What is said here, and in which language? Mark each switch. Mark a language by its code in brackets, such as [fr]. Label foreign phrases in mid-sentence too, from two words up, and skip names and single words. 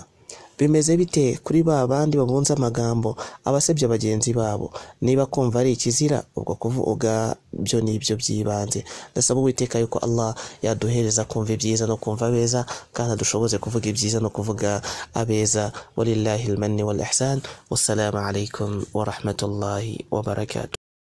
[rw] Bimeze bite kuri ba bandi babunza amagambo abasebya bagenzi babo? Niba kumva ari ikizira, ubwo kuvuga byo nibyo byibanze. Ndasaba Uwiteka yuko Allah yaduhereza kumva ibyiza no kumva abeza, kandi dushoboze kuvuga ibyiza no kuvuga abeza. [ar] ولله المن والإحسان. والسلام عليكم ورحمة الله وبركاته.